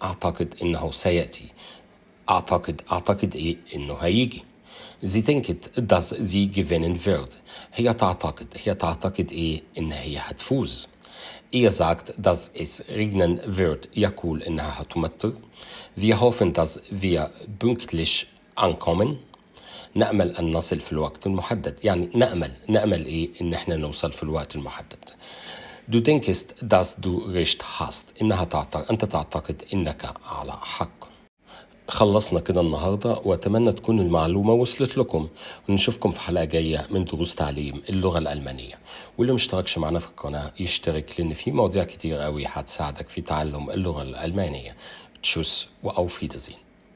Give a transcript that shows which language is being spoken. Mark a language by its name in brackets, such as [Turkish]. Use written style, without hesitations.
[Arabic] أعتقد إنه سيأتي. أعتقد إيه؟ إنه هيجي. [German] Sie denkt dass sie gewinnen wird. [Arabic] هي تعتقد إيه؟ إن هي هتفوز. [German] sagt dass es regnen wird. [Arabic] يقول إنها هتمطر. [German] Wir hoffen dass wir pünktlich ankommen. [Arabic] نأمل أن نصل في الوقت المحدد. يعني نأمل إيه؟ إن إحنا نوصل في الوقت المحدد. [German] Du denkst dass du recht hast. [Arabic] أنت تعتقد إنك على حق. خلصنا كده النهاردة، وأتمنى تكون المعلومة وصلت لكم، ونشوفكم في حلقة جاية من دروس تعليم اللغة الألمانية. واللي مشتركش معنا في القناة يشترك، لأن في مواضيع كتير قوي هتساعدك في تعلم اللغة الألمانية. تشوس وأوف ويدرسين.